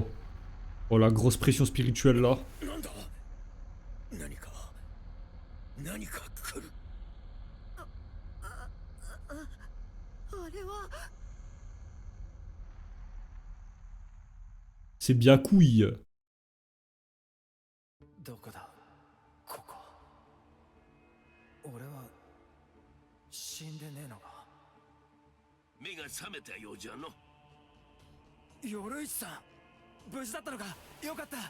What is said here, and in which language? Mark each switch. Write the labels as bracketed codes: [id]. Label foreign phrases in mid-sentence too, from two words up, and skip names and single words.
[fr] Oh, la grosse pression spirituelle là. C'est bien couille. [ja] どこだここ。俺は死んでねえのか。目が覚めたようじゃの。鎧一さん、無事だったのか。よかった。